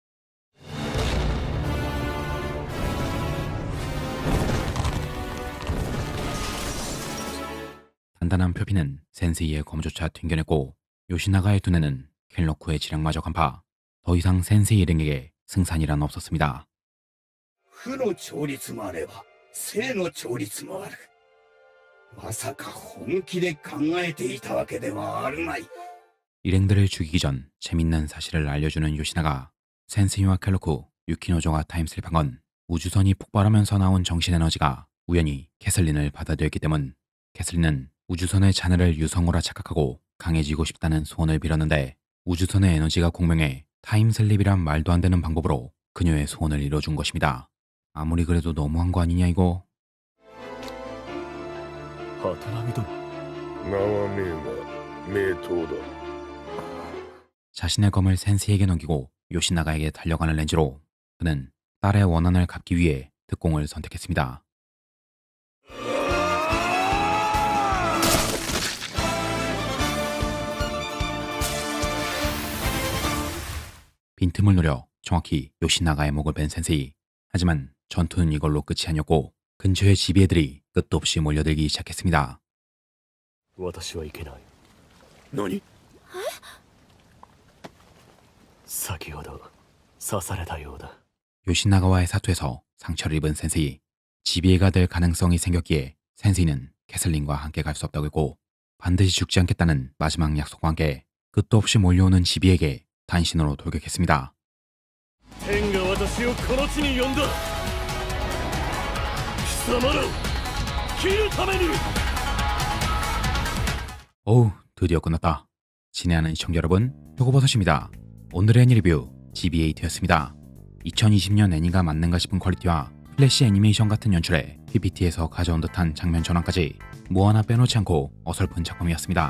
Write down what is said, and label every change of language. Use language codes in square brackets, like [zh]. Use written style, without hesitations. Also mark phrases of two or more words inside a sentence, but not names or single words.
[ko] 단단한 표피는 센세이의 검조차 튕겨냈고 요시나가의 두뇌는 켈로쿠의 지략마저 간파. 더 이상 센세이 일행에게 승산이란 없었습니다. [ja] 負の調律もあれば正の調律もある。まさか本気で考えていたわけではあるまい。 [ko] 일행들을 죽이기 전 재밌는 사실을 알려주는 요시나가. 센세이와 켈로쿠, 유키노조가 타임슬립한 건 우주선이 폭발하면서 나온 정신에너지가 우연히 캐슬린을 받아들였기 때문. 캐슬린은 우주선의 자네를 유성우라 착각하고 강해지고 싶다는 소원을 빌었는데 우주선의 에너지가 공명해 타임슬립이란 말도 안 되는 방법으로 그녀의 소원을 이뤄준 것입니다. 아무리 그래도 너무한 거 아니냐 이거. [ja] ハトナミ殿名は名が名刀だ。 [ko] 자신의 검을 센세이에게 넘기고 요시나가에게 달려가는 렌지로. 그는 딸의 원한을 갚기 위해 특공을 선택했습니다. 빈틈을 노려 정확히 요시나가의 목을 벤 센세이. 하지만 전투는 이걸로 끝이 아니었고 근처의 지비애들이 끝도 없이 몰려들기 시작했습니다. [ja] 私はいけない。何先ほど刺されたようだ。 [ko] 요시나가와의 사투에서 상처를 입은 센세이. 지비애가 될 가능성이 생겼기에 센세이는 캐슬린과 함께 갈 수 없다고 했고 반드시 죽지 않겠다는 마지막 약속과 함께 끝도 없이 몰려오는 지비에게 단신으로 돌격했습니다. [ja] 天が私をこの地に呼んだ。貴様らを切るために。 [ko] 어우, 드디어 끝났다. 친애하는 시청자 여러분, 표고버섯입니다. 오늘의 애니 리뷰 GB8였습니다. 2020년 애니가 맞는가 싶은 퀄리티와 플래시 애니메이션 같은 연출에 PPT에서 가져온 듯한 장면 전환까지 뭐 하나 빼놓지 않고 어설픈 작품이었습니다.